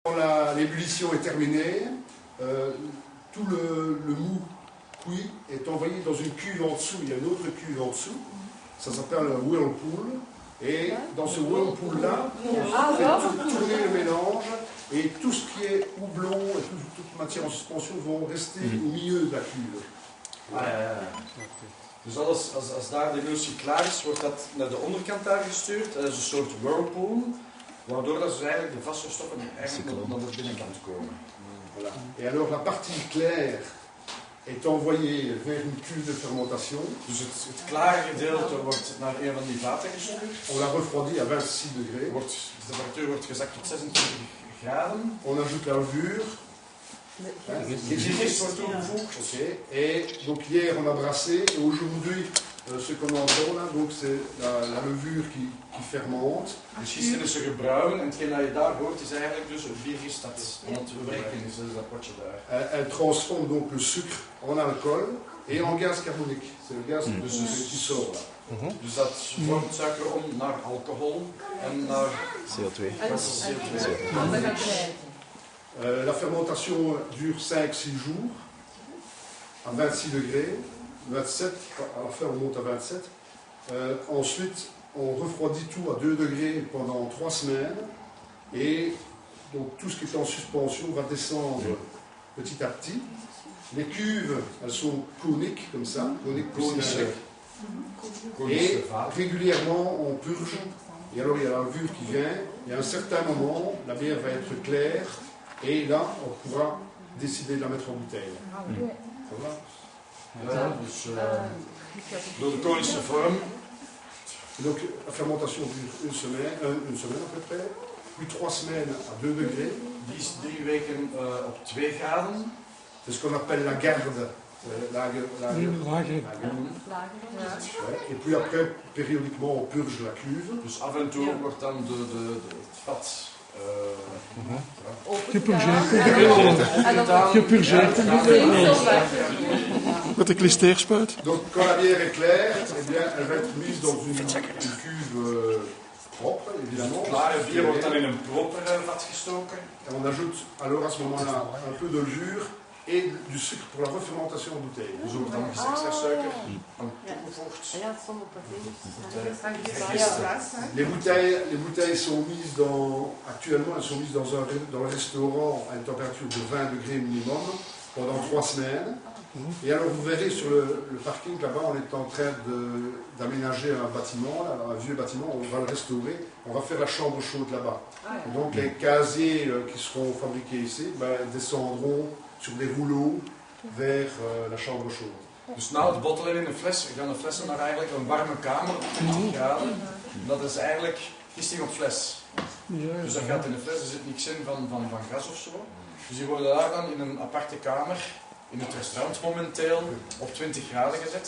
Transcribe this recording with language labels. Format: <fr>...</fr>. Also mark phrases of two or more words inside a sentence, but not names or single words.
<fr>Quand l'ébullition est terminée, tout le mou cuit est envoyé dans une cuve en dessous. Il y a une autre cuve en dessous. Ça s'appelle un whirlpool. Et dans ce whirlpool-là, on fait tourner le mélange. Et tout ce qui est houblon et toute matière en suspension vont rester au milieu de la cuve.</fr> <nl>Dus als daar de emulsie klaar is, wordt dat naar de onderkant daar gestuurd. Dat is een soort whirlpool, waardoor dat dus eigenlijk de vaste stoffen eigenlijk naar de binnenkant komen.</nl> <fr>Voilà. Et alors la partie claire est envoyée vers une cuve de fermentation.</fr> <nl>Dus het klare gedeelte wordt naar een van die vaten gestuurd.</nl> <fr>On la refroidit à 26 degrés.</fr> <nl>De temperatuur wordt gezakt tot 26 graden.</nl> <fr>On ajoute la levure. Les gifs</fr> <nl>wordt toegevoegd.</nl> <fr>Okay. Et donc hier on a brassé et aujourd'hui ce qu'on entend là, donc c'est la levure qui fermente.</fr> <nl>Dus gisteren is er gebrouwen en hetgeen dat je daar hoort is eigenlijk dus het biergist dat aan het werken is, dat potje daar.</nl> <fr>Elle transforme donc le sucre en alcool et en gaz carbonique. C'est le gaz qui sort là.</fr> <nl>Dus dat vormt suiker om naar alcohol en naar CO2.</nl> <fr>La fermentation dure 5-6 jours à 26 degrés, 27, à la fin on monte à 27. Ensuite on refroidit tout à 2 degrés pendant 3 semaines et donc tout ce qui est en suspension va descendre petit à petit. Les cuves, elles sont coniques comme ça, coniques cylindriques. Et régulièrement on purge et alors il y a la levure qui vient et à un certain moment la bière va être claire. Et là, on pourra décider de la mettre en bouteille. Ça va?</fr> <nl>Ja, dus door de konische vorm.</nl> <fr>Donc la fermentation dure une semaine à peu près, puis 3 semaines à 2 degrés.</fr> <nl>Die is 3 weken op 2 graden.</nl> <fr>C'est ce qu'on appelle la garde. Et puis après, périodiquement, on purge la cuve.</fr> <nl>Dus af en toe wordt dan het vat Gepurgeerd. Met de klisteerspuit.</nl> <fr>Donc quand la bière est claire, eh bien, elle va être mise dans une cuve propre, évidemment.</fr> <nl>De klare bier wordt dan in een proper vat gestoken.</nl> <fr>Et on ajoute alors à ce moment-là un peu de levure et du sucre pour la refermentation en bouteille.</fr> <nl>Dus ook dan extra suiker aan toegevoegd.</nl> <fr>Les bouteilles sont mises actuellement elles sont mises dans le restaurant à une température de 20 degrés minimum pendant 3 semaines. Et alors vous verrez sur le parking là-bas, on est en train d'aménager un bâtiment, un vieux bâtiment, on va le restaurer, on va faire la chambre chaude là-bas. Donc les casiers qui seront fabriqués ici descendront sur des rouleaux vers la chambre chaude.</fr> <nl>Dus na het bottelen in de fles gaan de flessen naar eigenlijk een warme kamer op 20 graden. Dat is eigenlijk gisting op fles. Dus dat gaat in de fles, er zit niks in van gas of zo. Dus die worden daar dan in een aparte kamer, in het restaurant momenteel, op 20 graden gezet.</nl>